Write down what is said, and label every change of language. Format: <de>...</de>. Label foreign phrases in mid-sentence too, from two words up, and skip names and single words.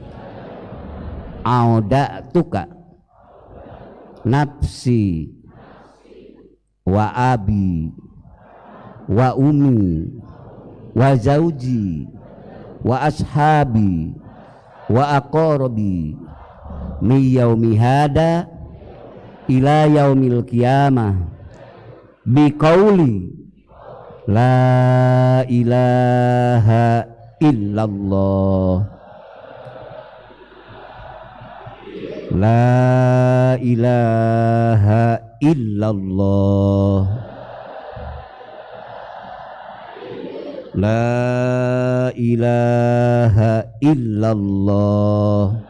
<ar>أودعتك نفسي وأبي وأمي وزوجي وأصحابي وأقاربي من يوم هذا إلى يوم القيامة بقول لا إله إلا الله. لا إله إلا الله. لا إله إلا الله.</ar>